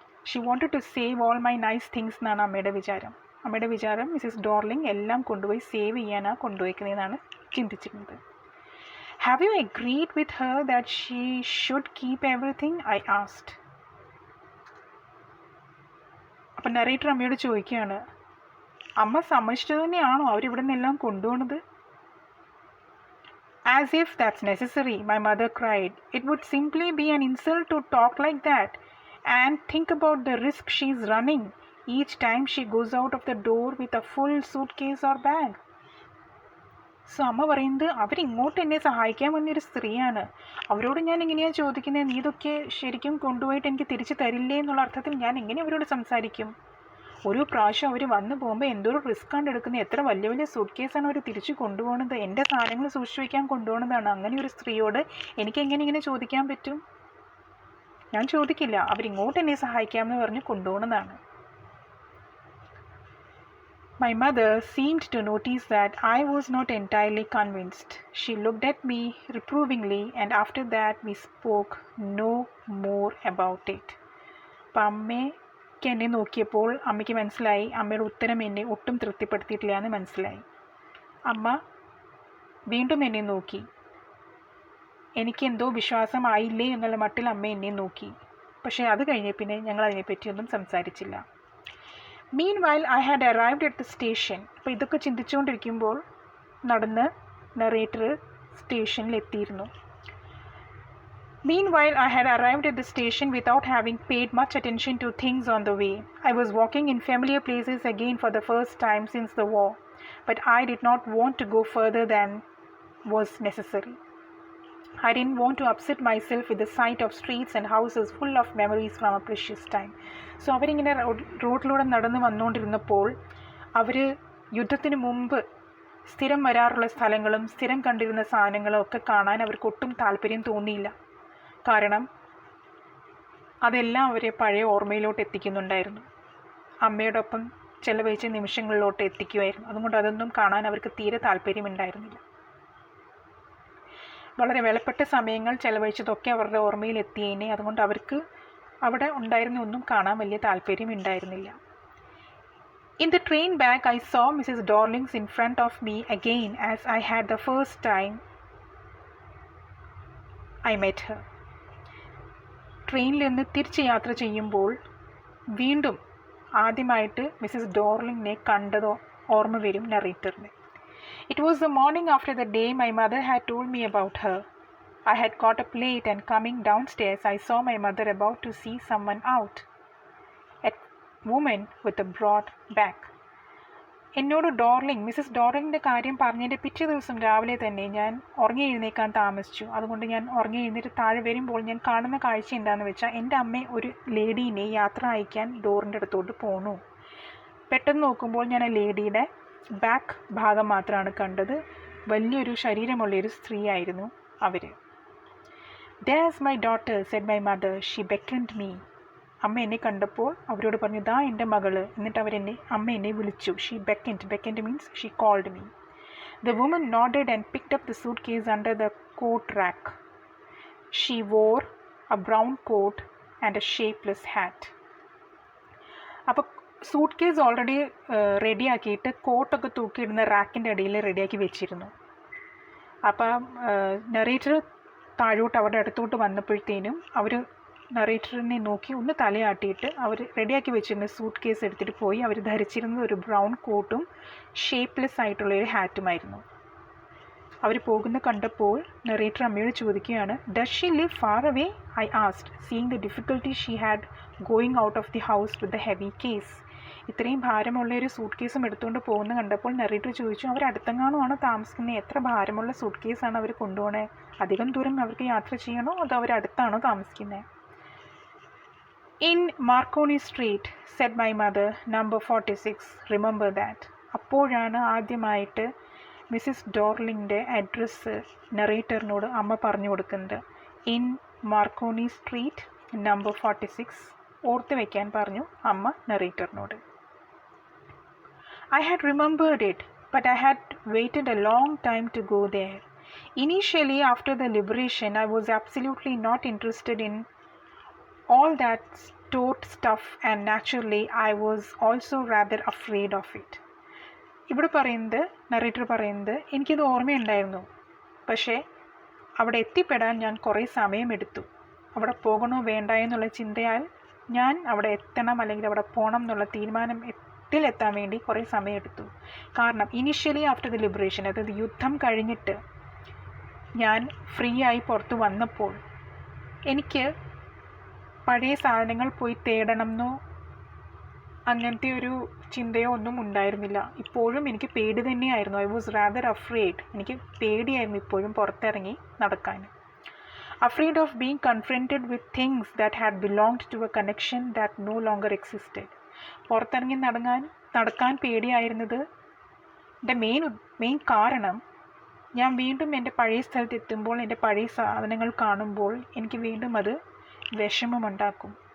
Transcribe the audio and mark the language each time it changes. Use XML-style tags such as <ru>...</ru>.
<en>she wanted to save all my nice things</en> <ml>എന്നാണ് അമ്മയുടെ വിചാരം. അമ്മയുടെ വിചാരം മിസ്സസ് ഡോർലിംഗ് എല്ലാം കൊണ്ടുപോയി സേവ് ചെയ്യാനാണ് കൊണ്ടുപോയിക്കുന്നതെന്നാണ് ചിന്തിച്ചിരുന്നത്.</ml> <en>Have you agreed with her that she should keep everything, I asked.</en> <ml>അപ്പം നറേറ്റർ അമ്മയോട് ചോദിക്കുകയാണ്, അമ്മ സമ്മതിച്ചത് തന്നെയാണോ അവരിവിടെ നിന്നെല്ലാം കൊണ്ടുപോകുന്നത്?</ml> <en>As if that's necessary, my mother cried. It would simply be an insult to talk like that. And think about the risk she's running each time she goes out of the door with a full suitcase or bag.</en> <ml>So അമ്മ പറയുന്നത്, അവരിങ്ങോട്ട് എന്നെ സഹായിക്കാൻ വന്നൊരു സ്ത്രീയാണ്, അവരോട് ഞാൻ എങ്ങനെയാണ് ചോദിക്കുന്നത്, നീ ഇതൊക്കെ ശരിക്കും കൊണ്ടുപോയിട്ട് എനിക്ക് തിരിച്ച് തരില്ലേ എന്നുള്ള അർത്ഥത്തിൽ ഞാൻ എങ്ങനെ അവരോട് സംസാരിക്കും? ഒരു പ്രാവശ്യം അവർ വന്നു പോകുമ്പോൾ എന്തോരം റിസ്ക് ആണ് എടുക്കുന്നത്, എത്ര വലിയ വലിയ സൂട്ട് കേസാണ് അവർ തിരിച്ച് കൊണ്ടുപോകുന്നത്, എൻ്റെ സാധനങ്ങൾ സൂക്ഷിച്ച് വയ്ക്കാൻ കൊണ്ടുപോകുന്നതാണ്. അങ്ങനെ ഒരു സ്ത്രീയോട് എനിക്ക് എങ്ങനെ ഇങ്ങനെ ചോദിക്കാൻ പറ്റും? ഞാൻ ചോദിക്കില്ല, അവരിങ്ങോട്ട് എന്നെ സഹായിക്കാമെന്ന് പറഞ്ഞ് കൊണ്ടുപോകുന്നതാണ്.</ml> <en>My mother seemed to notice that I was not entirely convinced. She looked at me reprovingly, and after that we spoke no more about it.</en> <ml>അപ്പം അമ്മയ്ക്ക് എന്നെ നോക്കിയപ്പോൾ അമ്മയ്ക്ക് മനസ്സിലായി അമ്മയുടെ ഉത്തരം എന്നെ ഒട്ടും തൃപ്തിപ്പെടുത്തിയിട്ടില്ല എന്ന് മനസ്സിലായി. അമ്മ വീണ്ടും എന്നെ നോക്കി. എനിക്കെന്തോ വിശ്വാസമായില്ലേ എന്നുള്ള മട്ടിൽ അമ്മ എന്നെ നോക്കി. പക്ഷേ അത് കഴിഞ്ഞ പിന്നെ ഞങ്ങൾ അതിനെപ്പറ്റിയൊന്നും സംസാരിച്ചില്ല.</ml> <en>Meanwhile, I had arrived at the station.</en> <ml>അപ്പോൾ ഇതൊക്കെ ചിന്തിച്ചുകൊണ്ടിരിക്കുമ്പോൾ നടന്ന് narrator സ്റ്റേഷനിലെത്തിയിരുന്നു.</ml> <en>Meanwhile, I had arrived at the station without having paid much attention to things on the way. I was walking in familiar places again for the first time since the war, but I did not want to go further than was necessary. I didn't want to upset myself with the sight of streets and houses full of memories from a precious time.</en> <ml>So അവരിങ്ങനെ റോഡിലൂടെ നടന്ന് വന്നുകൊണ്ടിരുന്നപ്പോൾ അവർ യുദ്ധത്തിന് മുമ്പ് സ്ഥിരം വരാറുള്ള സ്ഥലങ്ങളും സ്ഥിരം കണ്ടിരുന്ന സാധനങ്ങളും ഒക്കെ കാണാൻ അവർക്ക് ഒട്ടും താല്പര്യം തോന്നിയില്ല. കാരണം അതെല്ലാം അവരെ പഴയ ഓർമ്മയിലോട്ട് എത്തിക്കുന്നുണ്ടായിരുന്നു, അമ്മയോടൊപ്പം ചെലവഴിച്ച നിമിഷങ്ങളിലോട്ട് എത്തിക്കുമായിരുന്നു. അതുകൊണ്ട് അതൊന്നും കാണാൻ അവർക്ക് തീരെ താല്പര്യമുണ്ടായിരുന്നില്ല. വളരെ വിലപ്പെട്ട സമയങ്ങൾ ചെലവഴിച്ചതൊക്കെ അവരുടെ ഓർമ്മയിൽ എത്തിയേനെ. അതുകൊണ്ട് അവർക്ക് അവിടെ ഉണ്ടായിരുന്ന ഒന്നും കാണാൻ വലിയ താല്പര്യം ഉണ്ടായിരുന്നില്ല.</ml> <en>In the train back, I saw Mrs. Dorlings in front of me again as I had the first time I met her.</en> <ml>ട്രെയിനിൽ നിന്ന് തിരിച്ച് യാത്ര ചെയ്യുമ്പോൾ വീണ്ടും ആദ്യമായിട്ട് മിസ്സിസ് ഡോർലിങ്ങിനെ കണ്ടതോ ഓർമ്മ വരും നറേറ്ററിന്.</ml> <en>It was the morning after the day my mother had told me about her. I had got up late and coming downstairs I saw my mother about to see someone out. A woman with a broad back.</en> <ml>എന്നോട് Mrs ഡോർലിങ്ങിൻ്റെ കാര്യം പറഞ്ഞതിൻ്റെ പിറ്റേ ദിവസം രാവിലെ തന്നെ ഞാൻ ഉറങ്ങി എഴുന്നേക്കാൻ താമസിച്ചു. അതുകൊണ്ട് ഞാൻ ഉറങ്ങി എഴുന്നേറ്റ് താഴെ വരുമ്പോൾ ഞാൻ കാണുന്ന കാഴ്ച എന്താണെന്ന് വെച്ചാൽ എൻ്റെ അമ്മ ഒരു ലേഡീനെ യാത്ര അയക്കാൻ ഡോറിൻ്റെ അടുത്തോട്ട് പോന്നു. പെട്ടെന്ന് നോക്കുമ്പോൾ ഞാൻ ആ ലേഡിയുടെ ബാക്ക് ഭാഗം മാത്രമാണ് കണ്ടത്. വലിയൊരു ശരീരമുള്ളൊരു സ്ത്രീ ആയിരുന്നു അവർ.</ml> <en>"There's my daughter," said my mother. "She beckoned me."</en> <ml>അമ്മ എന്നെ കണ്ടപ്പോൾ അവരോട് പറഞ്ഞു, "ദാ എൻ്റെ മകള്." എന്നിട്ട് അമ്മ എന്നെ വിളിച്ചു.</ml> <en>She beckoned. Beckoned means she called me. The woman nodded and picked up the suitcase under the coat rack. She wore a brown coat and a shapeless hat.</en> <ml>അപ്പോൾ സൂട്ട് കേസ് ഓൾറെഡി റെഡിയാക്കിയിട്ട് കോട്ടൊക്കെ തൂക്കിയിടുന്ന റാക്കിൻ്റെ ഇടയിൽ റെഡിയാക്കി വെച്ചിരുന്നു. അപ്പം narrator താഴോട്ട് അവരുടെ അടുത്തോട്ട് വന്നപ്പോഴത്തേനും അവർ നറേറ്ററിനെ നോക്കി ഒന്ന് തലയാട്ടിയിട്ട് അവർ റെഡിയാക്കി വെച്ചിരുന്ന സൂട്ട് കേസ് എടുത്തിട്ട് പോയി. അവർ ധരിച്ചിരുന്നത് ഒരു ബ്രൗൺ കോട്ടും ഷേപ്പ്ലെസ് ആയിട്ടുള്ളൊരു ഹാറ്റുമായിരുന്നു. അവർ പോകുന്ന കണ്ടപ്പോൾ നറേറ്റർ അമ്മയോട് ചോദിക്കുകയാണ്,</ml> <en>"Does she live far away?" I asked, seeing the difficulty she had going out of the house with the heavy case.</en> <ml>ഇത്രയും ഭാരമുള്ള ഒരു സൂട്ട് കേസും എടുത്തുകൊണ്ട് പോകുന്ന കണ്ടപ്പോൾ നറേറ്റർ ചോദിച്ചു, അവർ അടുത്തെങ്ങാനുമാണോ താമസിക്കുന്നത്? എത്ര ഭാരമുള്ള സൂട്ട് കേസാണ് അവർ കൊണ്ടുപോകണേ? അധികം ദൂരം അവർക്ക് യാത്ര ചെയ്യണോ അതോ അവർ അടുത്താണോ താമസിക്കുന്നത്?</ml> <en>"In Marconi Street," said my mother, "number 46. Remember that."</en> <ml>അപ്പോഴാണ് ആദ്യമായിട്ട് മിസ്സിസ് ഡോർലിങ്ങിൻ്റെ അഡ്രസ്സ് നറേറ്ററിനോട് അമ്മ പറഞ്ഞു കൊടുക്കുന്നത്.</ml> <en>"In Marconi street number 46."</en> <ml>ഓർത്ത് വയ്ക്കാൻ പറഞ്ഞു അമ്മ നറേറ്ററിനോട്.</ml> <en>I had remembered it, but I had waited a long time to go there. Initially, after the liberation, I was absolutely not interested in all that stored stuff, and naturally, I was also rather afraid of it.</en> <ml>ഇവിടെ narrator പറയുന്നത്, എനിക്കിത് ഓർമ്മയുണ്ടായിരുന്നു, പക്ഷേ അവിടെ എത്തിപ്പെടാൻ ഞാൻ കുറേ സമയമെടുത്തു. അവിടെ പോകണോ വേണ്ട എന്നുള്ള ചിന്തയാൽ ഞാൻ അവിടെ എത്തണം അല്ലെങ്കിൽ അവിടെ പോകണം എന്നുള്ള തീരുമാനത്തിലെത്താൻ വേണ്ടി കുറേ സമയമെടുത്തു. കാരണം</ml> <en>initially after the liberation,</en> <ml>അതായത് യുദ്ധം കഴിഞ്ഞിട്ട് ഞാൻ ഫ്രീ ആയി പുറത്ത് വന്നപ്പോൾ എനിക്ക് പഴയ സാധനങ്ങൾ പോയി തേടണമെന്നോ അങ്ങനത്തെ ഒരു ചിന്തയോ ഒന്നും ഉണ്ടായിരുന്നില്ല. ഇപ്പോഴും എനിക്ക് പേടി തന്നെയായിരുന്നു.</ml> <en>I was rather afraid.</en> <ml>എനിക്ക് പേടിയായിരുന്നു ഇപ്പോഴും പുറത്തിറങ്ങി നടക്കാൻ.</ml> <en>Afraid of being confronted with things that had belonged to a connection that no longer existed.</en> <ml>പുറത്തിറങ്ങി നടക്കാൻ പേടിയായിരുന്നത് മെയിൻ കാരണം ഞാൻ വീണ്ടും എൻ്റെ പഴയ സ്ഥലത്ത് എത്തുമ്പോൾ എൻ്റെ പഴയ സാധനങ്ങൾ കാണുമ്പോൾ എനിക്ക് വീണ്ടും അത് വിഷമമുണ്ടാക്കും.</ml>